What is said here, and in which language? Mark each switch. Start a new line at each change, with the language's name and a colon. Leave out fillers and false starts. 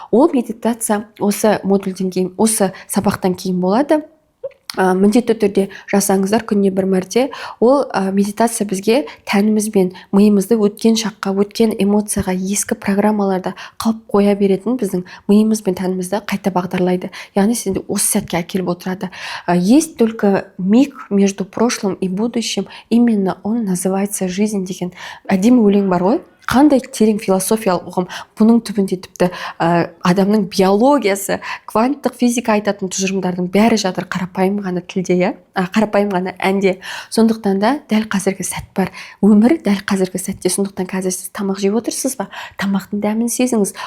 Kazakh: Ол медитация осы модульден кейін, осы сабақтан кейін болады. Міндетті түрде жасаңыздар күніне бір мәрте. Ол медитация бізге тәніміз бен миымызды өткен шаққа, өткен эмоцияға, ескі программаларда қалып қоя беретін біздің миымыз бен тәнімізді қайта бағдарлайды. Яғни сізді осы сәтке әкеліп отырады.
Russian: Есть только миг между прошлым и будущим, именно он называется жизнь
Kazakh: деген әдемі өлең бар ғой. Қандай терең философиялық ұғым. Бұның түбінде тіпті адамның биологиясы, кванттық физика айтатын тұжырымдардың бәрі жатыр қарапайым ғана тілде, қарапайым ғана әнде. Сондықтан да дәл қазіргі сәт бар. Өмір дәл қазіргі сәтте. Сондықтан қазір сіз тамақ жеп отырсыз ба? Тамақтың дәмін сезіңіз.